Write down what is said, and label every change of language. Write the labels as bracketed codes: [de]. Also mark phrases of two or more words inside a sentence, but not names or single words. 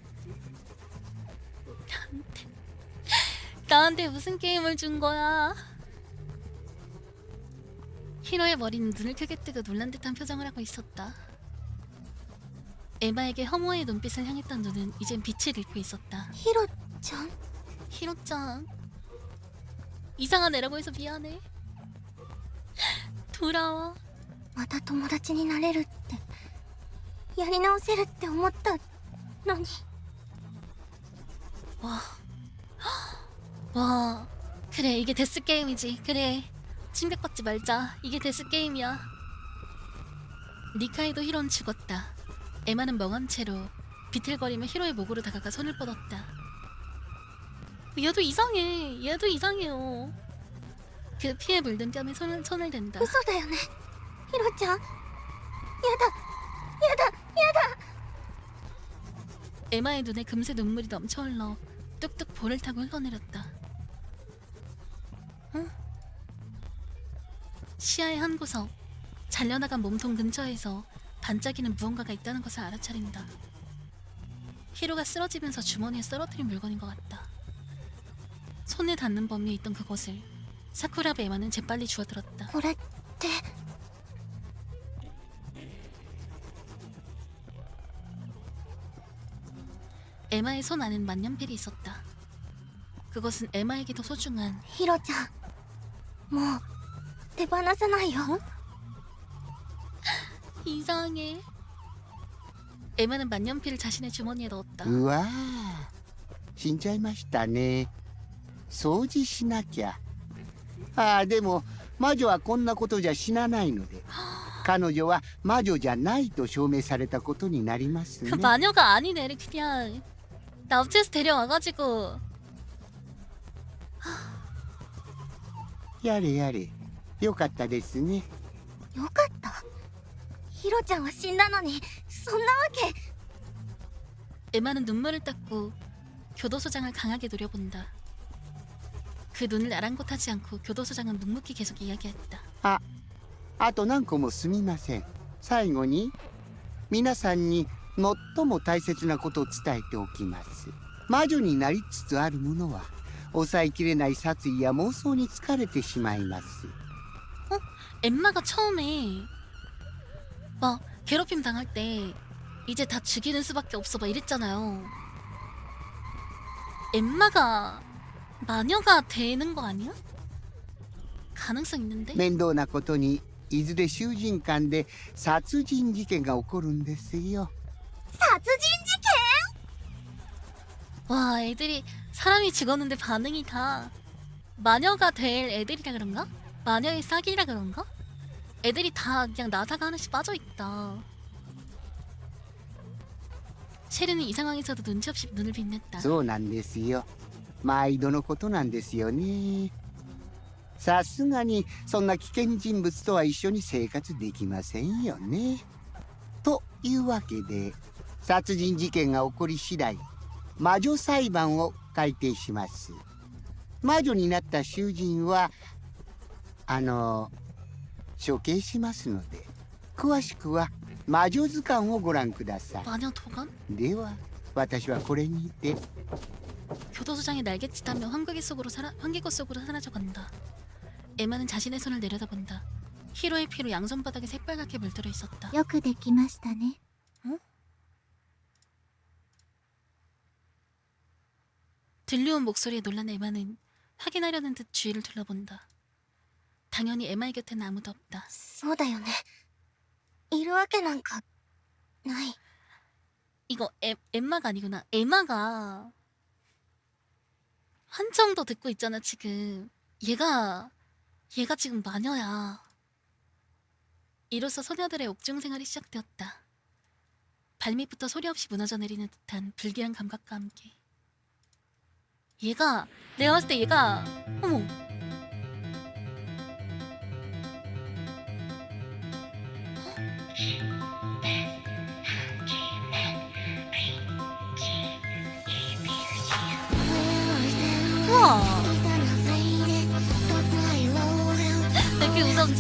[ko] 나한테 무슨 게임을 준 거야? 히로의 머리는 눈을 크게 뜨고 놀란 듯한 표정을 하고 있었다. 에마에게 허무의 눈빛을 향했던 눈은 이젠 빛을 잃고 있었다. [ja] ヒロちゃん [ko] 히로짱, 이상한 애라고 해서 미안해. 돌아와. [ja] また友達になれるってやり直せるって思った何 [ko] 와, 그래 이게 데스 게임이지. 그래 침백받지 말자. 이게 데스 게임이야. 니카이도 히로는 죽었다. 에마는 멍한 채로 비틀거리며 히로의 목으로 다가가 손을 뻗었다. 얘도 이상해. 얘도 이상해요. 그 피에 물든 뺨에 손을 댄다. [ja] 嘘だよねヒロちゃんやだやだやだ [ko] 에마의 눈에 금세 눈물이 넘쳐 흘러 뚝뚝 볼을 타고 흘러내렸다. 응? 시야의 한 구석, 잘려나간 몸통 근처에서 반짝이는 무언가가 있다는 것을 알아차린다. 히로가 쓰러지면서 주머니에 썰어뜨린 물건인 것 같다. 손에 닿는 범위에 있던 그것을 사쿠라베 에마는 재빨리 주워들었다. [ja] これって [ko] 에마의 손 안엔 만년필이 있었다. 그것은 에마에게 더 소중한 [ja] ヒロちゃんもう手放せないよ [ko] 이상해. 에마는 만년필을 자신의 주머니에 넣었다. [ja] うわー死んじゃいましたね。掃除しなきゃ。ああ、でも魔女はこんなことじゃ死なないので、彼女は魔女じゃないと証明されたことになりますね。 [ko] 그 마녀가 아니네. 그냥 납치해서 데려와가지고 [ja] やれやれ、よかったですね。よかったヒロちゃんは死んだのにそんなわけ [ko] 에마는 눈물을 닦고 교도소장을 강하게 노려본다. 그 눈을 아랑곳하지 않고 교도소장은 묵묵히 계속 이야기했다. [ja] あと何個もすみません。最後に皆さんに最も大切なことを伝えておきます。魔女になりつつある者は抑えきれない殺意や妄想に疲れてしまいます。 [ko] 엠마가 처음에 막 괴롭힘 당할 때 이제 다 죽이는 수밖에 없어 막 이랬잖아요. 엠마가 마녀가 되는 거 아니야? 가능성 있는데? [ja] 面倒なことにいずれ囚人間で殺人事件が起こるんですよ。殺人事 [ko] 와, 애들이 사람이 죽었는데 반응이 다 마녀가 될 애들이라 그런가? 마녀의 싹이라 그런가? 애들이 다 그냥 나사가 하나씩 빠져있다. 쉐르는 이 상황에서도 눈치 없이 눈을 빛냈다. [ja] そうなんですよ。毎度のことなんですよね。さすがにそんな危険人物とは一緒に生活できませんよね。というわけで殺人事件が起こり次第魔女裁判を改定します。魔女になった囚人は処刑しますので、詳しくは魔女図鑑をご覧ください。 [ko] 마녀 도감? [ja] では私はこれにて。 [ko] 교도소장이 날갯짓하며 환기구 속으로 사라져간다. 에마는 자신의 손을 내려다본다. 히로의 피로 양손바닥에 새빨갛게 물들어 있었다. [ja] よくできましたね [ko] 들려온 목소리에 놀란 에마는 확인하려는 듯 주위를 둘러본다. 당연히 에마의 곁에는 아무도 없다. [ja] そうだよねいるわけなんかない [ko] 이거 엠마가 아니구나. 에마가 한참 더 듣고 있잖아 지금. 얘가 지금 마녀야. 이로써 소녀들의 옥중 생활이 시작되었다. 발밑부터 소리 없이 무너져 내리는 듯한 불길한 감각과 함께 내가 봤을 때 얘가 어머 우와 왜 이렇게 무서운지?